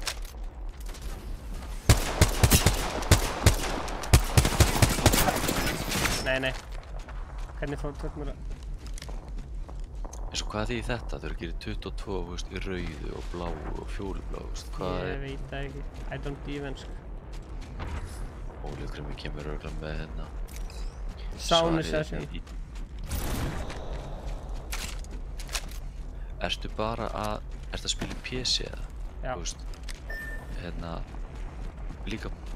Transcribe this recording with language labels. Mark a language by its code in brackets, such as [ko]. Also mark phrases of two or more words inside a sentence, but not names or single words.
[is] Nei. Hvernig tók mér það? Eins og hvað þýðir þetta? Þau eru að gera 22 veist, í rauðu og bláu og fjólubláu, veist, hvað Ég veit það ekki. [en] I don't even sko. [is] Óli og Krimi kemur örugglega með hérna Sánusession. Ertu að spila í PC eða? Já. Þú veist, hérna, líka...